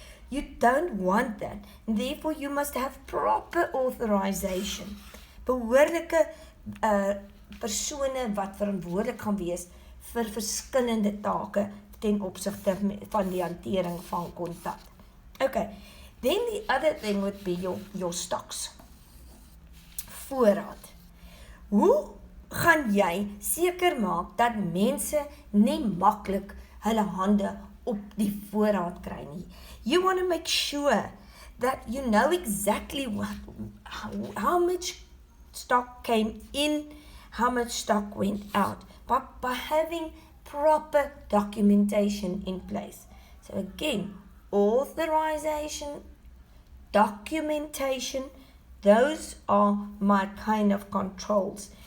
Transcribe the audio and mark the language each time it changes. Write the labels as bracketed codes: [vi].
[en] You don't want that. And therefore, you must have proper authorization. [af] Behoorlike persone wat verantwoordelik gaan wees vir verskillende take ten opsigte van die hantering van kontant. [en] Okay, then the other thing would be your stocks. [af] Voorraad. Hoe gaan jy seker maak dat mense nie maklik hulle hande op die voorraad kry nie? [en] You want to make sure that you know exactly how much stock came in, how much stock went out, by having proper documentation in place. So again, authorization, documentation, those are my kind of controls.